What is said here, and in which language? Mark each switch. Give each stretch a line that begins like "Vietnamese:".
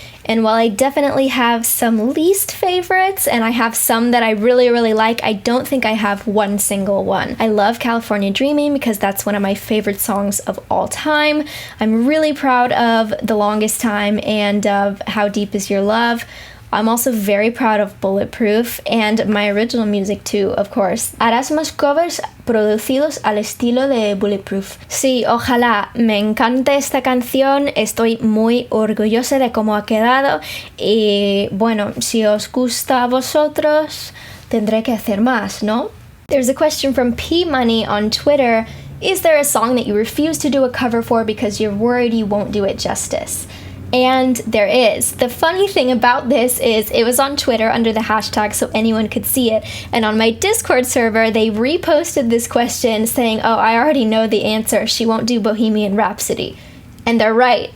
English: And while I definitely have some least favorites, and I have some that I really, really like, I don't think I have one single one. I love California Dreaming because that's one of my favorite songs of all time. I'm really proud of The Longest Time and of How Deep Is Your Love. I'm also very proud of Bulletproof and my original music too, of course.
Spanish: Harás más covers producidos al estilo de Bulletproof. Sí, ojalá. Me encanta esta canción. Estoy muy orgullosa de cómo ha quedado. Y bueno, si os gusta a vosotros, tendré que hacer más, ¿no?
English: There's a question from P Money on Twitter. Is there a song that you refuse to do a cover for because you're worried you won't do it justice? And there is. The funny thing about this is it was on Twitter under the hashtag so anyone could see it, and on my Discord server they reposted this question saying, oh, I already know the answer, she won't do Bohemian Rhapsody. And they're right.